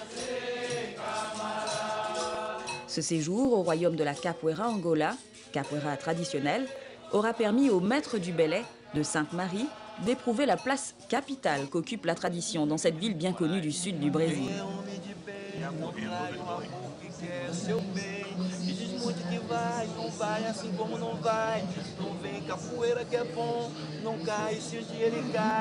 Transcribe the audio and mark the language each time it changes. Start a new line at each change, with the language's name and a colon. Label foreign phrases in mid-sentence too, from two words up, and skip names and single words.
French: Ce séjour au royaume de la capoeira Angola, capoeira traditionnelle, aura permis aux maîtres du Belay de Sainte-Marie d'éprouver la place capitale qu'occupe la tradition dans cette ville bien connue du sud du Brésil.
Portuguese: Que vai, não vai assim como não vai. Não vem capoeira que é bom, não cai se um dia ele cai.